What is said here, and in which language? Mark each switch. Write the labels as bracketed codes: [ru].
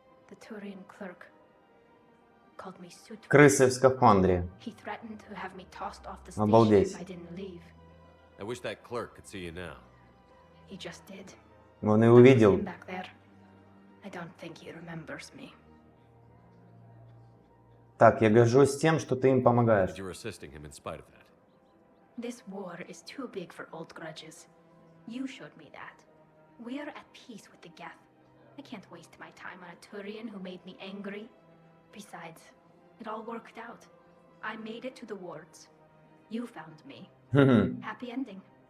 [en] The Turian clerk called me suit. [ru] Крысы в скафандре. [en] He threatened to have me tossed off the [ru] Обалдеть. [en] station if I didn't leave. I wish that clerk could see you now. He just did. [ru] Он и увидел. [en] Him back there. I don't think he remembers me. [ru] Так, я горжусь тем, что ты им помогаешь. [en] You're assisting him in spite of that. This war is too big for old grudges. You showed me that. We're at peace with the Geth. I can't waste my time on a Turian who made me angry. Besides, it all worked out. I made it to the wards. You found me. Happy ending.